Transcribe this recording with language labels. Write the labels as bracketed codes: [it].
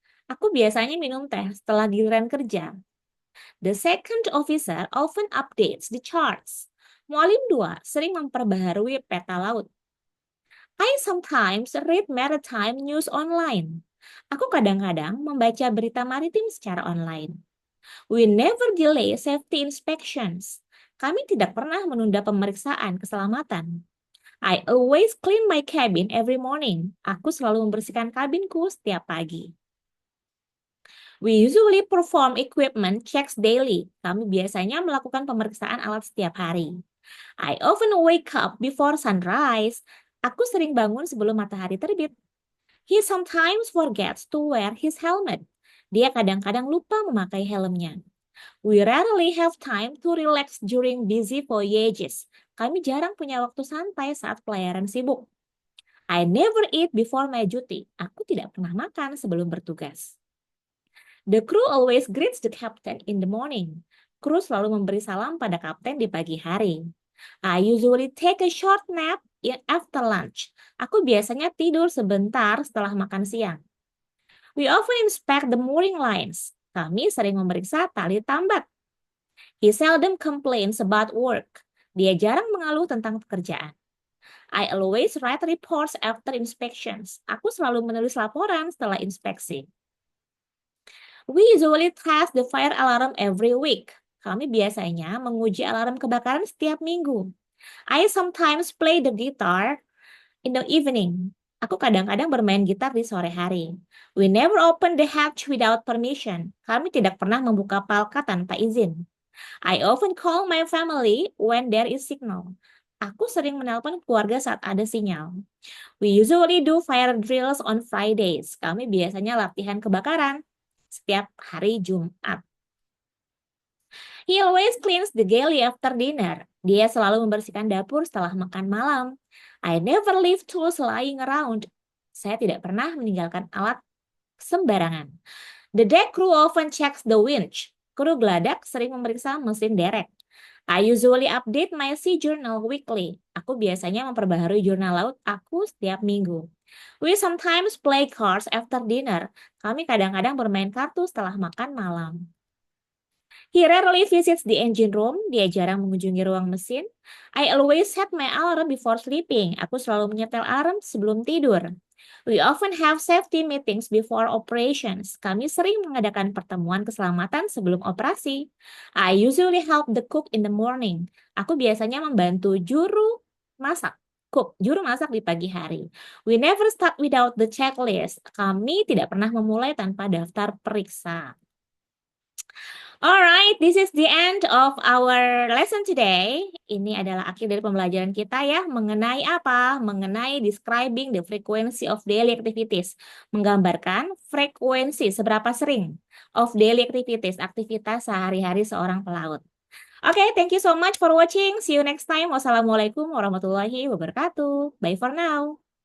[id] Aku biasanya minum teh setelah giliran kerja. [en] The second officer often updates the charts. [id] Mualim 2 sering memperbaharui peta laut. [en] I sometimes read maritime news online. [id] Aku kadang-kadang membaca berita maritim secara online. [en] We never delay safety inspections. [id] Kami tidak pernah menunda pemeriksaan keselamatan. [en] I always clean my cabin every morning. [id] Aku selalu membersihkan kabinku setiap pagi. [en] We usually perform equipment checks daily. [id] Kami biasanya melakukan pemeriksaan alat setiap hari. [en] I often wake up before sunrise. [id] Aku sering bangun sebelum matahari terbit. [en] He sometimes forgets to wear his helmet. [id] Dia kadang-kadang lupa memakai helmnya. [en] We rarely have time to relax during busy voyages. [id] Kami jarang punya waktu santai saat pelayaran sibuk. [en] I never eat before my duty. [id] Aku tidak pernah makan sebelum bertugas. [en] The crew always greets the captain in the morning. [id] Kru selalu memberi salam pada kapten di pagi hari. [en] I usually take a short nap after lunch. [id] Aku biasanya tidur sebentar setelah makan siang. [en] We often inspect the mooring lines. [id] Kami sering memeriksa tali tambat. [en] He seldom complains about work. [id] Dia jarang mengeluh tentang pekerjaan. [en] I always write reports after inspections. [id] Aku selalu menulis laporan setelah inspeksi. [en] We usually test the fire alarm every week. [id] Kami biasanya menguji alarm kebakaran setiap minggu. [en] I sometimes play the guitar in the evening. [id] Aku kadang-kadang bermain gitar di sore hari. [en] We never open the hatch without permission. [id] Kami tidak pernah membuka palka tanpa izin. [en] I often call my family when there is signal. [id] Aku sering menelpon keluarga saat ada sinyal. [en] We usually do fire drills on Fridays. [id] Kami biasanya latihan kebakaran setiap hari Jumat. [en] He always cleans the galley after dinner. [id] Dia selalu membersihkan dapur setelah makan malam. [en] I never leave tools lying around. [id] Saya tidak pernah meninggalkan alat sembarangan. [en] The deck crew often checks the winch. [id] Kru geladak sering memeriksa mesin derek. [en] I usually update my sea journal weekly. [id] Aku biasanya memperbaharui jurnal laut aku setiap minggu. [en] We sometimes play cards after dinner. [id] Kami kadang-kadang bermain kartu setelah makan malam. [en] He rarely visits the engine room. [id] Dia jarang mengunjungi ruang mesin. [en] I always set my alarm before sleeping. [id] Aku selalu menyetel alarm sebelum tidur. [en] We often have safety meetings before operations. [id] Kami sering mengadakan pertemuan keselamatan sebelum operasi. [en] I usually help the cook in the morning. [id] Aku biasanya membantu juru masak di pagi hari. [en] We never start without the checklist. [id] Kami tidak pernah memulai tanpa daftar periksa. [en] Alright, this is the end of our lesson today. [id] Ini adalah akhir dari pembelajaran kita ya. Mengenai apa? [en] Mengenai describing the frequency of daily activities. [id] Menggambarkan frekuensi, seberapa sering [en] of daily activities, [id] aktivitas sehari-hari seorang pelaut. [en] Oke, thank you so much for watching. See you next time. Wassalamualaikum warahmatullahi wabarakatuh. Bye for now.